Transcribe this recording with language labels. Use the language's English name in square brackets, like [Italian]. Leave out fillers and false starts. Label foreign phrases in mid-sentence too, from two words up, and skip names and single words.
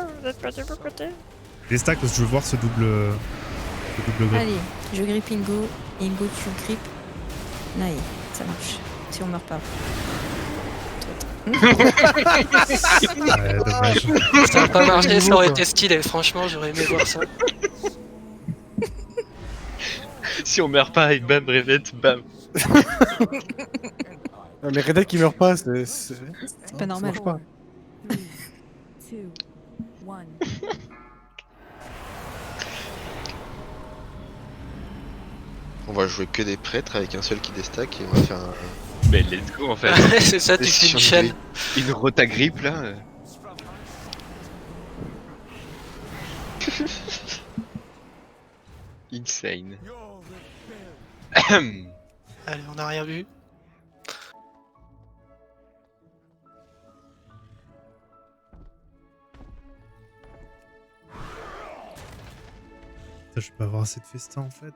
[French] Les stacks, parce que je veux voir ce double grip. Allez, je grip Ingo. Ingo, tu creep. Naï, ça marche. Si on meurt pas. Ouais, dommage. Ça a pas marché, ça aurait été stylé, franchement, j'aurais aimé voir ça. Si on meurt pas, et bam, Revette, bam. Mais Reda qui meurt pas, c'est pas normal. Ça marche pas. 3, 2, 1. On va jouer que des prêtres avec un seul qui déstack et on va faire un... Mais [English] let's go [French] en fait. C'est ça, tu fais une chaîne. Une rota grippe là. Insane. Allez, on a rien vu. Putain, je peux avoir assez de festin en fait.